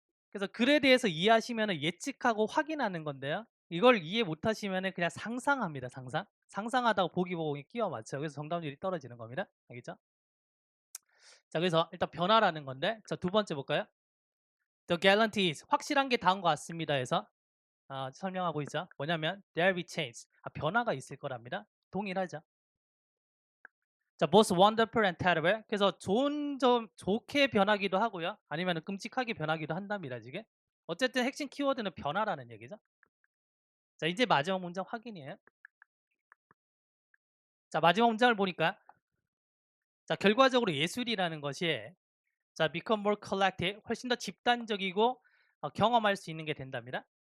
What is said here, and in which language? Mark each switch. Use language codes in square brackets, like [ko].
[ko] 그래서 글에 대해서 이해하시면 예측하고 확인하는 건데요. 이걸 이해 못하시면 그냥 상상합니다. 상상. 상상하다가 보기 보고 끼워 맞춰요. 그래서 정답률이 떨어지는 겁니다. 알겠죠? 자, 그래서 일단 변화라는 건데, 자, 두 번째 볼까요? [en] The guarantees [ko] 확실한 게 다음 것 같습니다. 해서 설명하고 있죠. [en] 뭐냐면 there will be change. [ko] 변화가 있을 거랍니다. 동일하죠. [en] 자, both wonderful and terrible. [ko] 그래서 좋은 점 좋게 변하기도 하고요. 아니면 끔찍하게 변하기도 한답니다. 지금. 어쨌든 핵심 키워드는 변화라는 얘기죠. 자, 이제 마지막 문장 확인이에요. 자, 마지막 문장을 보니까 자, 결과적으로 예술이라는 것이 자, [en] become more collective, [ko] 훨씬 더 집단적이고 경험할 수 있는 게 된답니다.